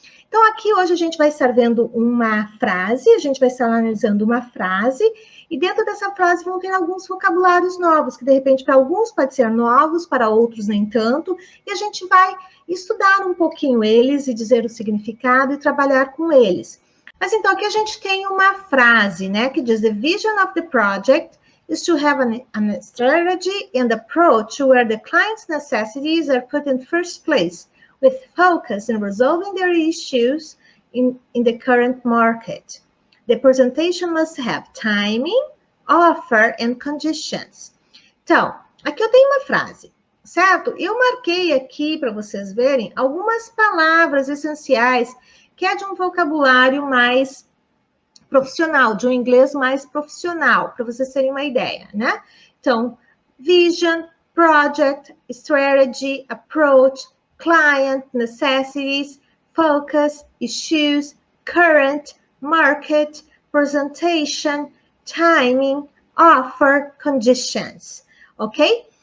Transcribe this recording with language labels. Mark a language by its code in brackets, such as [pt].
[pt] Então, aqui hoje a gente vai estar vendo uma frase, a gente vai estar analisando uma frase, e dentro dessa frase vão ter alguns vocabulários novos, que de repente para alguns pode ser novos, para outros nem tanto, e a gente vai estudar um pouquinho eles e dizer o significado e trabalhar com eles. Mas então, aqui a gente tem uma frase, né, que diz: [en] The vision of the project is to have a strategy and approach where the client's necessities are put in first place, with focus in resolving their issues in the current market. The presentation must have timing, offer and conditions. [pt] Então, aqui eu tenho uma frase, certo? Eu marquei aqui para vocês verem algumas palavras essenciais que é de um vocabulário mais profissional, de um inglês mais profissional, para vocês terem uma ideia, né? [en] Então, vision, project, strategy, approach, client, necessities, focus, issues, current, market, presentation, timing, offer, conditions. Okay?